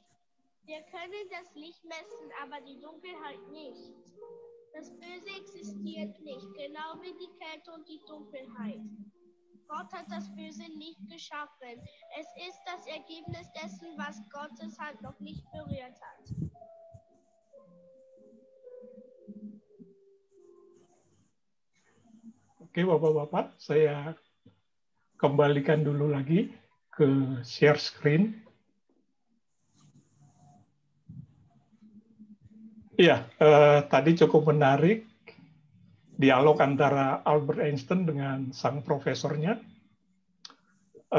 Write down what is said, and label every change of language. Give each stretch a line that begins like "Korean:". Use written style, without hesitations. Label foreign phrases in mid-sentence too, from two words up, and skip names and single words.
German: Wir können das Licht messen, aber die Dunkelheit nicht. Das Böse existiert nicht, genau wie die Kälte und die Dunkelheit. Gott hat das Böse nicht geschaffen. Es ist das Ergebnis dessen, was Gottes Hand noch nicht berührt hat.
Indonesian: Oke, Bapak-bapak, saya kembalikan dulu lagi ke
English: share screen.
Indonesian: Iya, tadi cukup menarik dialog antara Albert Einstein dengan sang profesornya.